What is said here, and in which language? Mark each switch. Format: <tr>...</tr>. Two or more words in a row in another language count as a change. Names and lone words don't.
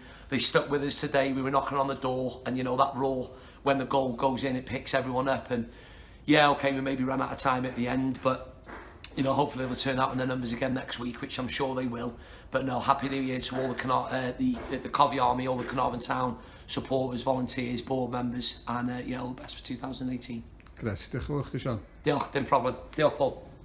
<en>They stuck with us today. We were knocking on the door, and that roar when the goal goes in, it picks everyone up. And yeah, okay, we maybe ran out of time at the end, but hopefully they'll turn out in the numbers again next week, which I'm sure they will. But no, happy New Year to all the Covey Army, all the Carnarvon Town supporters, volunteers, board members, and all the best for 2018.</en> <cy>Gret, diolch yn fawr chdi, Sean. Diolch, dim problem. Diolch, Paul.</cy>